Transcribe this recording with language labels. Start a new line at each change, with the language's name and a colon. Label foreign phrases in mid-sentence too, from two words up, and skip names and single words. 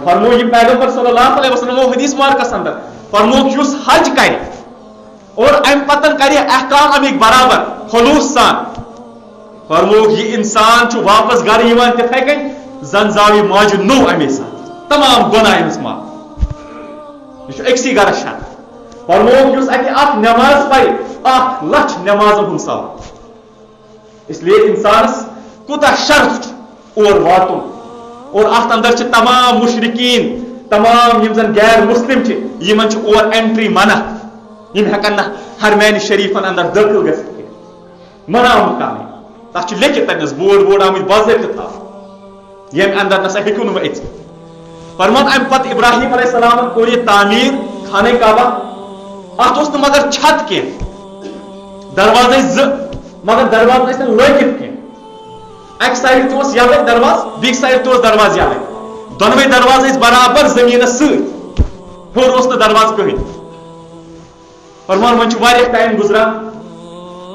Kashmiri: فرمو یہِ پیغمبر
Arabic: صلی اللہ علیہ وسلم
Kashmiri: حدیث مبارکس اندر فرموک یُس حج کرِ اور امہِ پتن کرِ احکام امیِکۍ برابر خلوص سان فرموک یہِ انسان چھُ واپس گرٕ یِوان تِتھے کٔنۍ زن زاو یہِ ماجہِ نوٚو امے ساتہٕ تمام گۄناہ أمِس معاف یہِ چھُ أکسٕے گرس شان فرموک یُس اتہِ اکھ نٮ۪ماز پرِ 1,00,000 نٮ۪مازن ہُنٛد ثواب اس لیے انسانس کوٗتاہ شرف چھُ اور واتُن اور اتھ اندر چھِ تمام مشرقین تمام یم زن غیر مسلم چھِ یمن چھِ اور اینٹری منع یم ہیٚکن نہٕ حرمین شریفن اندر دٲخل گژھِتھ کینٛہہ منع آمُت کرنہٕ تتھ چھُ لیکھِتھ تتنس بورڈ آمٕتۍ باضٲبطہٕ تھاونہٕ ییٚمہِ اندر نسا ہیٚکِو نہٕ وۄنۍ أژِتھ فرمان امہِ پتہٕ ابراہیم
Arabic: علیہ السلامن
Kashmiri: کوٚر یہِ تعمیٖر خانہ کعبہ اتھ اوس نہٕ مگر چھت کینٛہہ دروازٕ ٲسۍ زٕ مگر دروازٕ ٲسۍ نہٕ لٲگِتھ کینٛہہ اکہِ سایڈٕ تہِ اوس یلے دروازٕ بیٚکہِ سایڈٕ تہِ اوس دروازٕ یلے دۄنوے دروازٕ ٲسۍ برابر زٔمیٖنس سۭتۍ ہیوٚر اوس نہٕ دروازٕ کٕہٕنۍ فرمان وۄنۍ چھُ واریاہ ٹایم گُزران